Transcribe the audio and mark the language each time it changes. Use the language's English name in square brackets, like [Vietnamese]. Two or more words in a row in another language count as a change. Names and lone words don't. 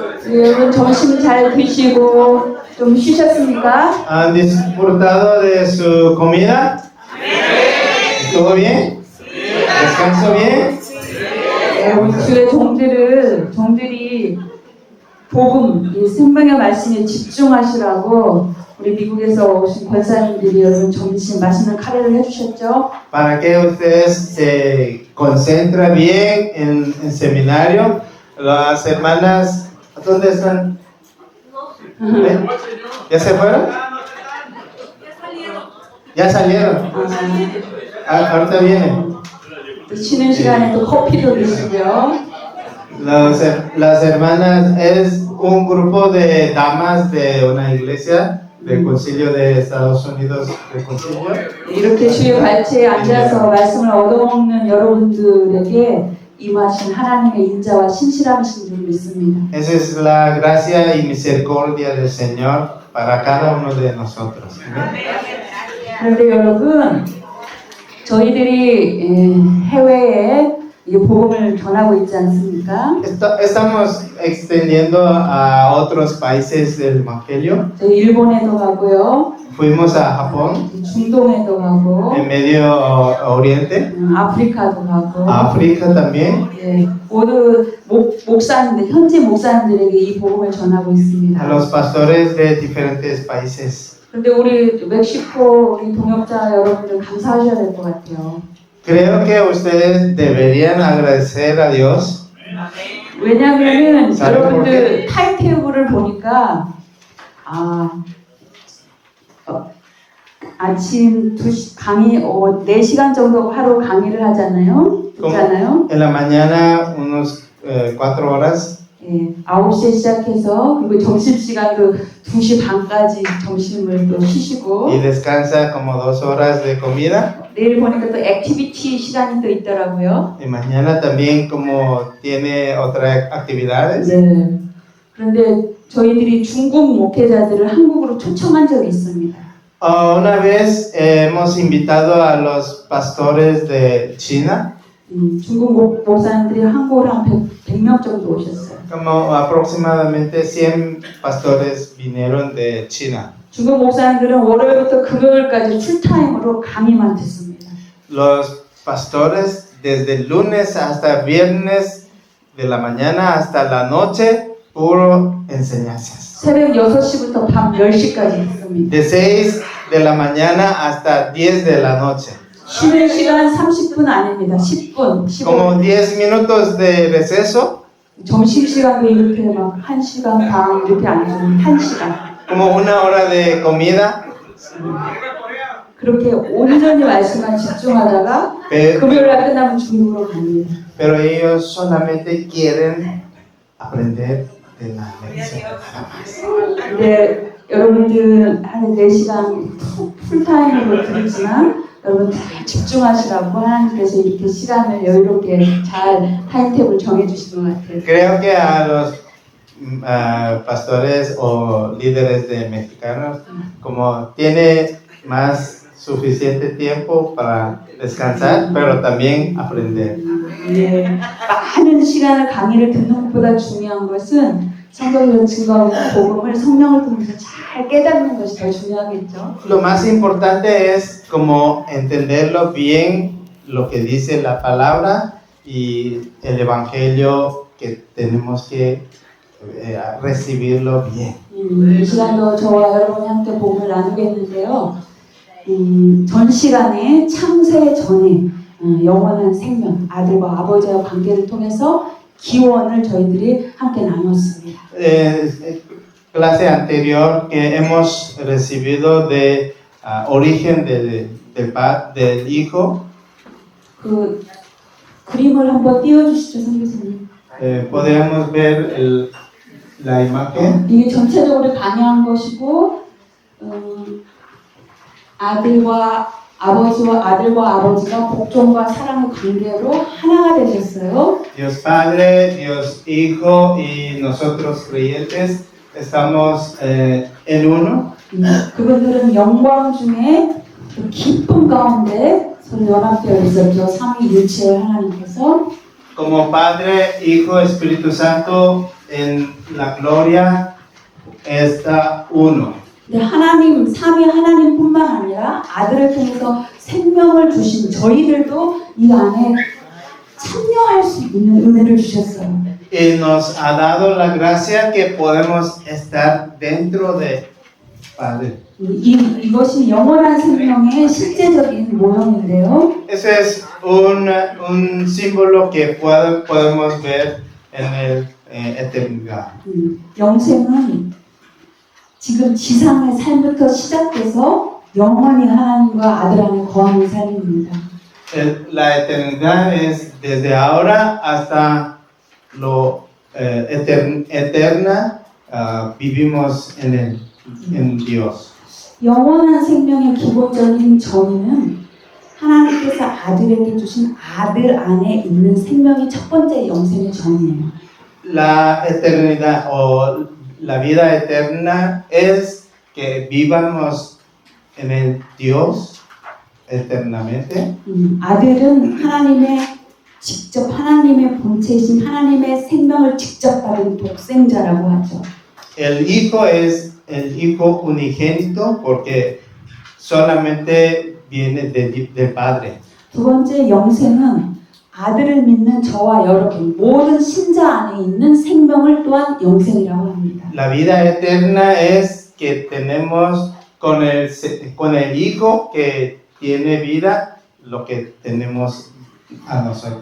[Korean] 여러분 점심 잘 드시고 좀 쉬셨습니까? [Spanish] ¿Han disfrutado de su comida? ¿Estuvo bien? ¿Descanso bien? [Korean] 여러분 주의 종들이 복음, 이 생명의 말씀에 집중하시라고 우리 미국에서 오신 권사님들이 여러분 점심 맛있는 카레를 해주셨죠? [Spanish] Para que ustedes se concentren bien en seminario. Las hermanas, ¿dónde están? ¿Eh? ¿Ya se fueron? Ya salieron. Ahorita vienen. [Korean] 또 쉬는 시간에 또 커피도 드시고요. [Spanish] Las hermanas es un grupo de damas de una iglesia del Concilio de Estados Unidos del Concilio. [Korean] 이렇게 주의 발치에 앉아서 말씀을 얻어먹는 여러분들에게 임하신 하나님의 인자와 신실하신 줄 믿습니다. [Spanish] Esa es la gracia y misericordia del Señor para cada uno de nosotros. [Korean] 그런데 여러분, 저희들이 해외에 이 복음을 전하고 있지 않습니까? [Spanish] Estamos extendiendo a otros países del Evangelio. [Korean] 저희 일본에도 가고요, [Spanish] Fuimos a Japón, [Korean] 중동에도 가고, [Spanish] en Medio Oriente, [Korean] 아프리카도 가고, [Spanish] África también. [Korean] 예, 모두 목사님들, 현지 목사님들에게 이 복음을 전하고 [Spanish] A [Korean] 있습니다. [Spanish] los pastores de diferentes países. [Korean] 근데 우리 멕시코 우리 동역자 여러분들 감사하셔야 될 것 같아요. [Spanish] Creo que ustedes deberían agradecer a Dios. [Korean] 왜냐하면은 [Spanish] ¿Saben por [Korean] 여러분들 타임테이블을 보니까 아침 4시간 정도 하루 강의를 하잖아요. 있잖아요. [Spanish] En la mañana unos 4 horas. [Korean] 예, 9시에 시작해서 그리고 점심시간도 2시 반까지 점심을 또 쉬시고 [Spanish] Y descansa como 2 horas de comida. [Korean] 내일 보니까 또 액티비티 시간이 또 있더라고요. [Spanish] Y mañana también como tiene otras actividades. [Korean] 네. 그런데 저희들이 중국 목회자들을 한국으로 초청한 적이 있습니다. [Spanish] Una vez hemos invitado a los pastores de China. [Korean] 중국 목사님들이 한국으로 한 100명 정도 오셨어요. [Spanish] Como aproximadamente 100 pastores vinieron de China. [Korean] 중국 목사님들은 월요일부터 금요일까지 풀타임으로 강의만 듣습니다. [Spanish] Los pastores desde el lunes hasta viernes de la mañana hasta la noche, puro enseñanzas. [Korean] 새벽 6시부터 밤 10시까지 듣습니다. [Spanish] De 6 de la mañana hasta 10 de la noche. [Korean] 쉬는 시간 30분 아닙니다. 10분, 15분. [Spanish] Como 10 minutos de receso, [Korean] 점심시간도 이렇게 막 1시간 반 이렇게 안 해요. 1시간. [Spanish] como 1 hora de comida. [Korean] 그렇게 온전히 말씀만 집중하다가 금요일날 끝나면 중국으로 갑니다. [Spanish] Pero ellos solamente quieren aprender de la lección. [Korean] 근데 여러분들 한 4시간 풀타임으로 들었지만 여러분 잘 집중하시라고 하나님께서 이렇게 시간을 여유롭게 잘 타임테이블 정해주신 것 같아요. [Spanish] Creo que a los pastores o líderes de mexicanos, como tiene más suficiente tiempo para descansar, pero también aprender. [Korean] 네, 많은 시간을 강의를 듣는 것보다 중요한 것은 성경에서 증거하는 복음을 성령을 통해서 잘 깨닫는 것이 더 중요하겠죠. [Spanish] Lo más importante es como entenderlo bien lo que dice la palabra y el evangelio que tenemos que recibirlo bien. [Korean] 이 시간도 저와 여러분이 함께 복음을 나누겠는데요. 전 시간에 창세 전에 영원한 생명, 아들과 아버지와 관계를 통해서 기원을 저희들이 함께 나눴습니다. [Spanish] Clase anterior que hemos recibido de origen del hijo. [Korean] 그 그림을 한번 띄워주시죠, 선교사님. [Spanish] Podemos ver la imagen. [Korean] 이게 전체적으로 강의한 것이고 아들과 아버지가 복종과 사랑의 관계로 하나가 되셨어요. [Spanish] Dios Padre, Dios Hijo y nosotros creyentes estamos en uno. [Korean] 그분들은 영광 중에 그 기쁨 가운데 서로 연합되어 있었죠. 삼위일체 하나님께서. [Spanish] Como Padre, Hijo, Espíritu Santo en la gloria está uno. [Korean] 근데 하나님, 삼위 하나님뿐만 아니라 아들을 통해서 생명을 주신 저희들도 이 안에 참여할 수 있는 은혜를 주셨어요. [Spanish] Y nos ha dado la gracia que podemos estar dentro de Padre. [Korean] 이것이 영원한 생명의 실제적인 모형인데요. [Spanish] Ese es un símbolo que podemos ver en el eternidad. [Korean] 영생은 지금 지상의 삶부터 시작돼서 영원히 하나님과 아들 안에 거하는 삶입니다. [Spanish] La eternidad es desde ahora hasta lo eterna. Vivimos en Dios. [Korean] 영원한 생명의 기본적인 정의는 하나님께서 아들에게 주신 아들 안에 있는 생명이 첫 번째 영생의 정의예요. [Spanish] La eternidad o la vida eterna es que vivamos en el Dios eternamente. [Korean] 아들은 직접 하나님의 본체이신 하나님의 생명을 직접 받은 독생자라고 하죠. [Spanish] El Hijo es el Hijo unigénito porque solamente viene del Padre. [Korean] 두 번째 영생은 아들을 믿는 저와 여러분 모든 신자 안에 있는 생명을 또한 영생이라고 합니다. [Spanish] La vida eterna es que tenemos con el Hijo que tiene vida lo que tenemos a nosotros.